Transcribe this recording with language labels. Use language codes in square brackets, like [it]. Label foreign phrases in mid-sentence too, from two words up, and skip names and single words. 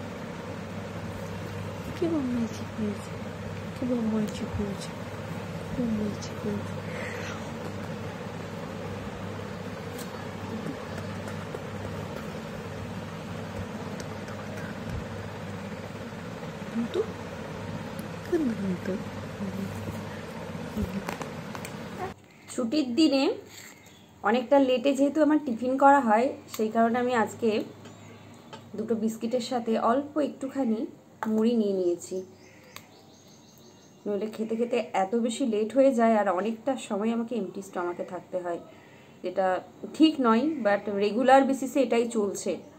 [pt] Que mamãe coisa, que mamãe coisa, mamãe coisa. Canto, canto. [bn] ছুটির দিনে অনেকটা লেটে যেহেতু আমার টিফিন করা হয়, সেই কারণে আমি আজকে দুটো বিস্কিটের সাথে অল্প একটুখানি মুড়ি নিয়ে নিয়েছি। নইলে খেতে খেতে এত বেশি লেট হয়ে যায় আর অনেকটা সময় আমাকে [en] empty stomach [bn] থাকতে হয়, যেটা ঠিক নয়, [en] but regular basis [bn] এটাই চলছে।